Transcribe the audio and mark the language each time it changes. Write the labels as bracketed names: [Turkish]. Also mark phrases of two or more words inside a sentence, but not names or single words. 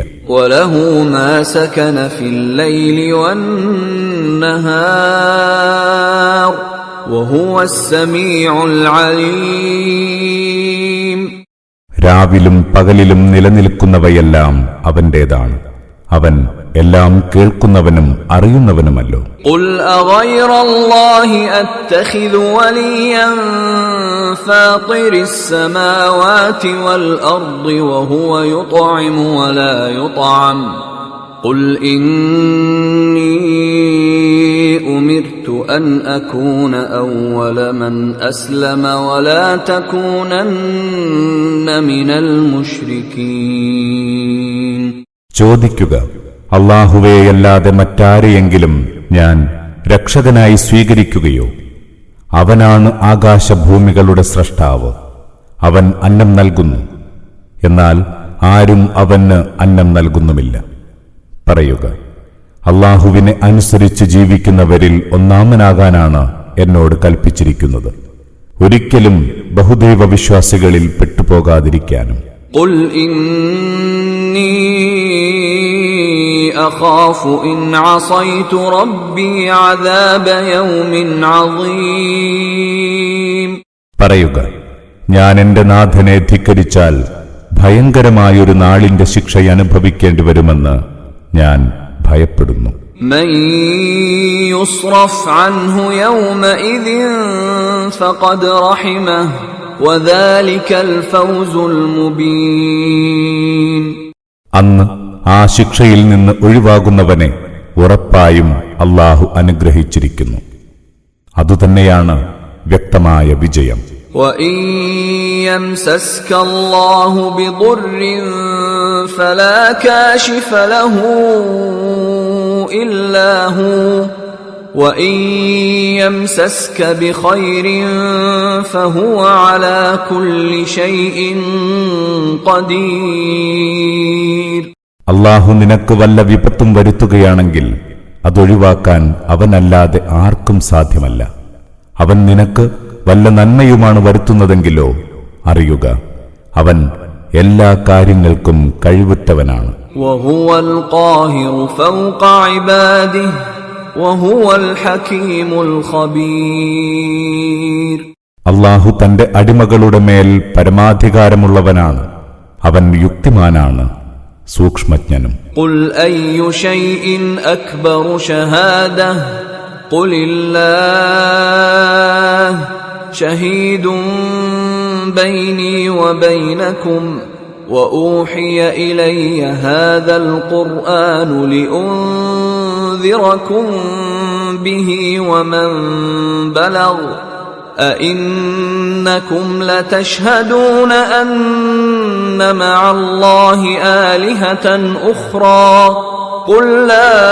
[Arabic] وله ما سكن في الليل والنهار وهو السميع العليم. [Malayalam] രാവിലും പകലിലും നിലനിൽക്കുന്നവയെല്ലാം അവന്റേതാണ്. അവൻ എല്ലാം കേൾക്കുന്നവനും അറിയുന്നവനുമല്ലോ. [Arabic] قل أغير الله أتخذ وليا فاطر السماوات والأرض وهو يطعم ولا يطعم قل إني أمرت أن أكون أول من أسلم ولا تكونن من المشركين. [Malayalam] ചോദിക്കുക, അല്ലാഹുവേയല്ലാതെ മറ്റാരെയെങ്കിലും ഞാൻ രക്ഷകനായി സ്വീകരിക്കുകയോ? അവനാണ് ആകാശഭൂമികളുടെ സ്രഷ്ടാവ്. അവൻ അന്നം നൽകുന്നു, എന്നാൽ ആരും അവന് അന്നം നൽകുന്നുമില്ല. പറയുക, അല്ലാഹുവിനെ അനുസരിച്ച് ജീവിക്കുന്നവരിൽ ഒന്നാമനാകാനാണ് എന്നോട് കൽപ്പിച്ചിരിക്കുന്നത്, ഒരിക്കലും ബഹുദൈവ വിശ്വാസികളിൽ പെട്ടുപോകാതിരിക്കാനും. [Arabic] قل إني أخاف إن عصيت ربي عذاب يوم عظيم. [Malayalam] പറയുക, ഞാൻ എന്റെ നാഥനെ ധിക്കരിച്ചാൽ ഭയങ്കരമായൊരു നാളിന്റെ ശിക്ഷ അനുഭവിക്കേണ്ടി വരുമെന്ന് ഞാൻ ഭയപ്പെടുന്നു. [Arabic] من يصرف عنه يومئذ فقد رحمه وذلك الفوز المبين. [Malayalam] അന്ന് ആ ശിക്ഷയിൽ നിന്ന് ഒഴിവാകുന്നവനെ ഉറപ്പായും അല്ലാഹു അനുഗ്രഹിച്ചിരിക്കുന്നു. അതുതന്നെയാണ് വ്യക്തമായ വിജയം. [Arabic] وَإِن يَمْسَسْكَ اللَّهُ بِضُرٍّ فَلَا كَاشِفَ لَهُ إِلَّا هُوَ وَإِن يَمْسَسْكَ بِخَيْرٍ فَهُوَ عَلَى كُلِّ شَيْءٍ قَدِيرٌ. [Malayalam] അല്ലാഹു നിനക്ക് വല്ല വിപത്തും വരുത്തുകയാണെങ്കിൽ അതൊഴിവാക്കാൻ അവനല്ലാതെ ആർക്കും സാധ്യമല്ല. അവൻ നിനക്ക് വല്ല നന്മയുമാണ് വരുത്തുന്നതെങ്കിലോ അറിയുക, അവൻ എല്ലാ കാര്യങ്ങൾക്കും കഴിവുറ്റവനാണ്. [Arabic] وهو القاهر فوق عباده وهو الحكيم الخبير. [Malayalam] അല്ലാഹു തന്റെ അടിമകളുടെ മേൽ പരമാധികാരമുള്ളവനാണ്. അവൻ യുക്തിമാനാണ്, സൂക്ഷ്മജ്ഞനും. [Arabic] قل أي شيء أكبر شهادة قل الله شهيد بيني وبينكم وأوحي إلي هذا القرآن لأنذركم به ومن بلغ أئنكم لتشهدون أن مع الله آلهة أخرى قل لا